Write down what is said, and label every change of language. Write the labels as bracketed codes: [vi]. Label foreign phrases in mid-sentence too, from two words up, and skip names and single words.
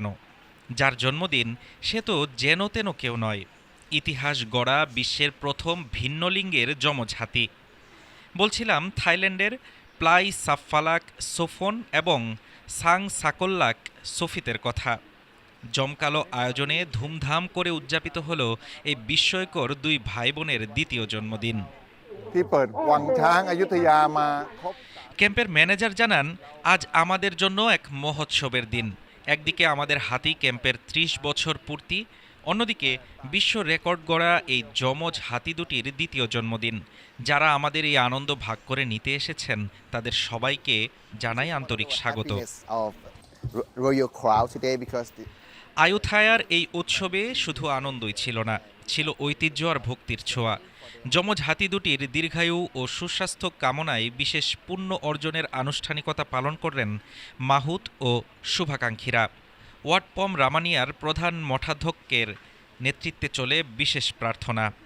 [bn] যার জন্মদিন সে তো যেন তেন কেউ নয়, ইতিহাস গড়া বিশ্বের প্রথম ভিন্ন লিঙ্গের যমজ হাতি। বলছিলাম থাইল্যান্ডের প্লাই সাফফালাক সোফন এবং সাং সাকোল্লাক সোফিতের কথা। জমকালো আয়োজনে ধুমধাম করে উদযাপিত হলো এই বিস্ময়কর দুই ভাই বোনের দ্বিতীয় জন্মদিন। [th] ที่เปิดวังช้างอยุธยามาครบ [bn] ক্যাম্পের ম্যানেজার জানান, আজ আমাদের জন্য এক মহোৎসবের দিন। একদিকে আমাদের হাতি ক্যাম্পের ৩০ বছর পূর্তি, অন্যদিকে বিশ্ব রেকর্ড গড়া এই যমজ হাতি দুটির দ্বিতীয় জন্মদিন। যারা আমাদের এই আনন্দ ভাগ করে নিতে এসেছেন তাদের সবাইকে জানাই আন্তরিক স্বাগত। [en] happiness of royal crowd today because [bn] আয়ুথায়ার এই উৎসবে শুধু আনন্দই ছিল না, ছিল ঐতিহ্য আর ভক্তির ছোঁয়া। যমজ হাতি দুটির দীর্ঘায়ু ও সুস্বাস্থ্য কামনায় বিশেষ পুণ্য অর্জনের আনুষ্ঠানিকতা পালন করলেন মাহুত ও শুভাকাঙ্ক্ষীরা। ওয়াটপম রামানিয়ার প্রধান মঠাধ্যক্ষের নেতৃত্বে চলে বিশেষ প্রার্থনা।